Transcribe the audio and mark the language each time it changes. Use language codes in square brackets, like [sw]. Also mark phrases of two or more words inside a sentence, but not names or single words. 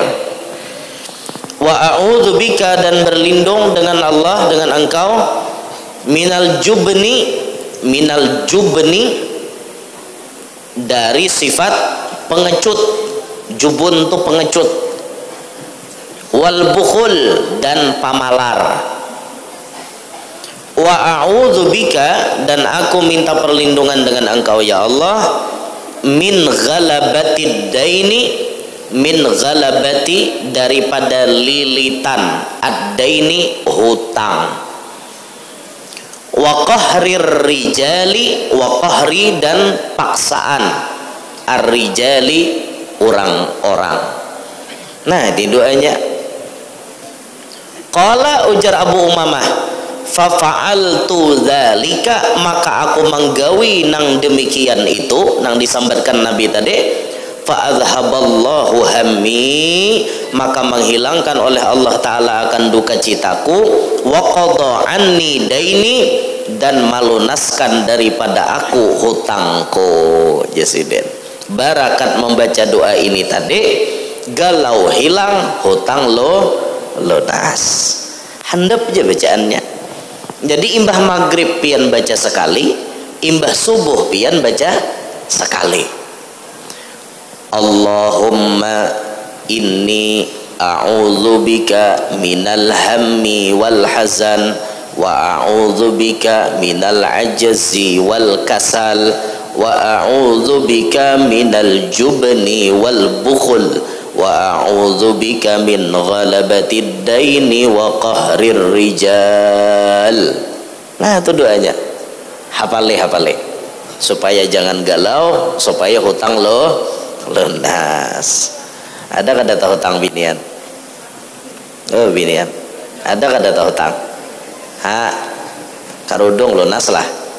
[ar] وأعوذ بك, [bjn] dan berlindung dengan Allah, dengan engkau, [ar] من الجبن، من الجبن, [bjn] dari sifat pengecut. Jubun itu pengecut. [ar] والبخل, [bjn] dan pamalar. [ar] وأعوذ بك, [bjn] dan aku minta perlindungan dengan engkau ya Allah, [ar] من غلبة الدين، من غلبة, [bjn] daripada lilitan, ad-daini, hutang, [ar] وقهر الرجال، وقهر, [bjn] dan paksaan, ar-rijali, orang-orang. Nah di doanya, qala, ujar Abu Umamah, [ar] ففعلت ذلك, [bjn] maka aku menggawi nang demikian itu, nang disambatkan Nabi tadi, [ar] فأذهب الله همي, [bjn] maka menghilangkan oleh Allah Ta'ala akan duka citaku, [ar] وقضى عني ديني, [bjn] dan malunaskan daripada aku hutangku. Jesiden, barakat membaca doa ini tadi, galau hilang, hutang lunas. Handap aja bacaannya. Jadi imbah maghrib pian baca sekali, imbah subuh pian baca sekali. [ar] اللهم إني أعوذ بك من الهم والحزن، وأعوذ بك من العجز والكسل، وأعوذ بك من الجبن والبخل، وأعوذ بك من غلبة الدين وقهر الرجال. [bjn] Nah itu doanya, hafale supaya jangan galau, supaya hutang lunas. Ada kada tahu hutang binian? Oh binian, ada kada tahu hutang? Ha, karudung lunas lah.